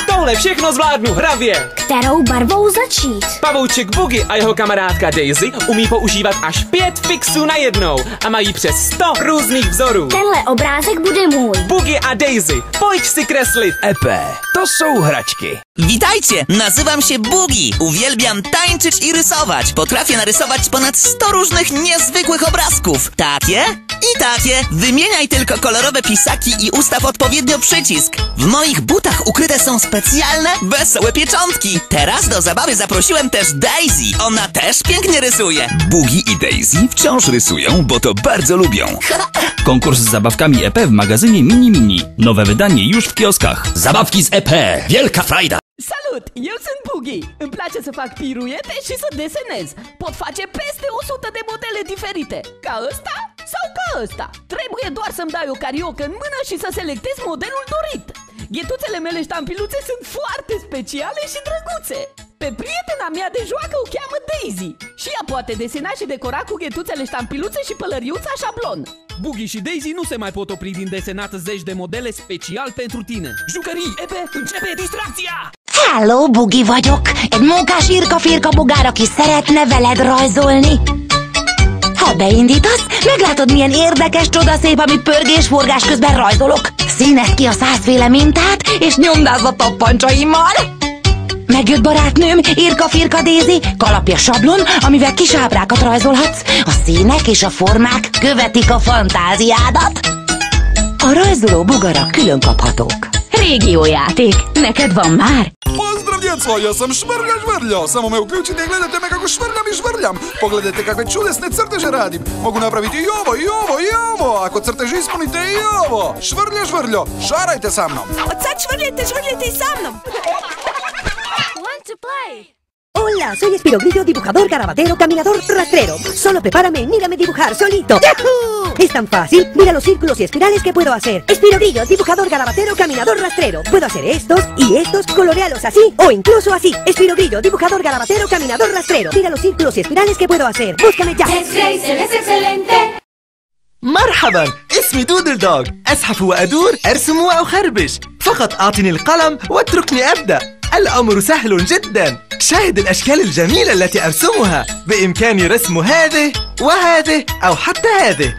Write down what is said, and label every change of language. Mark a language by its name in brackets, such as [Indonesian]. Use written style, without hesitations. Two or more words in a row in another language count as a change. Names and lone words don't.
[Czech] Tohle všechno zvládnu hravě. Kterou barvou začít? Pavouček Boogy a jeho kamarádka Daisy umí používat až 5 fixů najednou a mají přes 100 různých vzorů. Tenhle obrázek bude můj. Boogy a Daisy, pojď si kreslit. Epe, to jsou hračky. [Polish] Witajcie, nazywam się Boogy. Uwielbiam tańczyć i rysować. Potrafię narysować ponad 100 różnych niezwykłych obrazków. Takie i takie. Wymieniaj tylko kolorowe pisaki i ustaw odpowiednio przycisk. W moich butach ukryte są specjalne, wesołe pieczątki. Teraz do zabawy zaprosiłem też Daisy. Ona też pięknie rysuje. Boogy i Daisy wciąż rysują, bo to bardzo lubią. Konkurs z zabawkami EP w magazynie Mini. Nowe wydanie już w kioskach. Zabawki z EP. Wielka frajda! [Romanian] Salut! Eu sunt Boogy! Îmi place să fac piruete și să desenez. Pot face peste 100 de modele diferite. Ca ăsta sau ca ăsta. Trebuie doar să-mi dai o cariocă în mână și să selectez modelul dorit. Ghetuțele mele ștampiluțe sunt foarte speciale și drăguțe. Pe prietena mea de joacă o cheamă Daisy și ea poate desena și decora cu ghetuțele ștampiluțe și pălăriuța șablon. Boogy și Daisy nu se mai pot opri din desenat zeci de modele special pentru tine. Jucării, Epe, începe distracția! [Hungarian] Hello, Boogy vagyok, egy mókás írka-firka bogár, aki szeretne veled rajzolni. Ha beindítasz, meglátod, milyen érdekes, csodaszép, amit pörgés-forgás közben rajzolok. Színezd ki a 100 féle mintát, és nyomdázz a tappancsaimmal. Megjött barátnőm, írka-firka Daisy, kalapja sablon, amivel kis ábrákat rajzolhatsz. A színek és a formák követik a fantáziádat. A rajzoló bogarak külön kaphatók. Régiójáték, neked van már? [Croatian] Pozdrav djeco, ja sam Švrlja, samo me uključite i gledajte me kako švrljam i žvrljam. Pogledajte kakve čudesne crteže radim. Mogu napraviti i ovo, i ovo, i ovo. Ako crtež ispunite i ovo. Švrljo, šarajte sa mnom. Od sad švrljajte i sa mnom. [English] Want to play? [Spanish] Hola, soy Espirogrillo, dibujador, garabatero, caminador, rastrero. Solo prepárame y mírame dibujar solito. ¡Yahoo! Es tan fácil, mira los círculos y espirales que puedo hacer. Espirogrillo, dibujador, garabatero, caminador, rastrero. Puedo hacer estos y estos, colorealos así o incluso así. Espirogrillo, dibujador, garabatero, caminador, rastrero. Mira los círculos y espirales que puedo hacer. Búscame ya. Es excelente. [Arabic] مرحبا، اسمي دودل دوغ. أزحف وأدور، أرسم وأخربش. فقط أعطني القلم واتركني أبدأ. الأمر سهل جدا. شاهد الأشكال الجميلة التي أرسمها. بإمكاني رسم هذه وهذه أو حتى هذه.